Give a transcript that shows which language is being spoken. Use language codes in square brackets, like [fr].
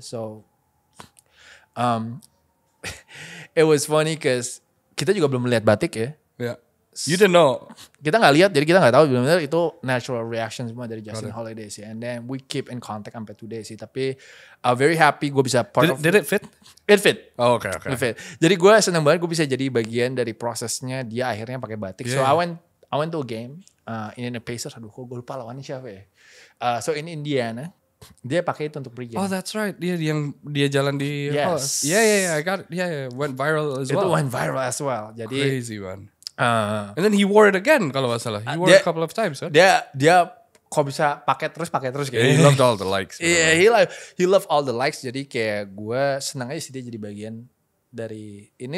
[en] So it was funny because [id] kita juga belum melihat batik ya. [en] Yeah. You didn't know. [id] Kita nggak lihat, jadi kita nggak tahu benar-benar itu [en] natural reaction [id] semua dari Justin Holiday sih. [en] And then we keep in contact sampai today sih. Tapi very happy [id] gue bisa [en] part of. Did it fit? It fit. Oh, okay. It fit. [id] Jadi gue seneng banget gue bisa jadi bagian dari prosesnya dia akhirnya pakai batik. [en] So I went to a game in the Pacers. [id] Aduh, gue lupa lawannya siapa ya. [en] So in Indiana. [id] Dia pakai itu untuk pregame. [en] Oh, that's right. [id] Dia jalan di [en] Yes. Yeah, I got it. Yeah, went viral as well. Itu went viral as well. Jadi crazy one. And then he wore it again [id] kalau nggak salah. [en] He wore it a couple of times, right? [id] Dia kok bisa pakai terus kayak. [en] He loved all the likes. Yeah, he loved all the likes. [id] Jadi kayak gue senang aja sih dia jadi bagian dari ini.